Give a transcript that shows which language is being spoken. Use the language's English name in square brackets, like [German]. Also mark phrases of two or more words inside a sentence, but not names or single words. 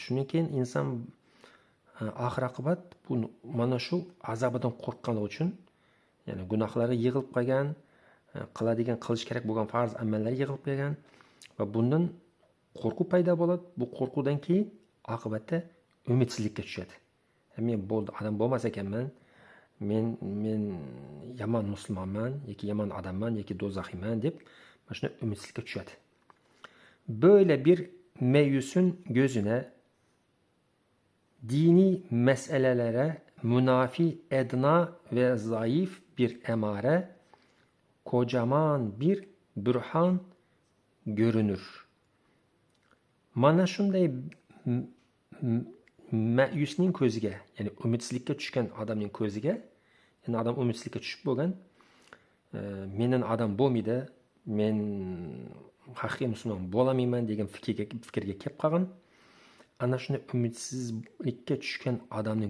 [Uzbek] Shundan keyin inson oxir oqibat bu mana shu azobidan qo'rqqani uchun, ya'ni gunohlari yig'ilib qolgan, qilish kerak bo'lgan farz amallari yig'ilib qolgan va bundan qo'rquv paydo bo'ladi. Bu qo'rquvdan keyin oqibatda umidsizlikka tushadi. Men bo'ldi, odam bo'lmas ekanman, men yomon musulmonman yoki yomon odamman yoki do'zaxiyman deb mana shuna umidsizlikka tushadi. [Turkish] Böyle bir meyusun gözüne dini meselelere münafi edna ve zayıf bir emare, kocaman bir bürhan görünür. [Uzbek] Mana shunday ma'yusning ko'ziga, ya'ni umidsizlikka tushgan odamning ko'ziga, ya'ni odam umidsizlikka tushib bo'lgan, mening odam bo'lmaydi, men haqiqiy musulmon bo'lamayman degan fikrga kelib qolgan, ana shunday umidsizlikka tushgan odamning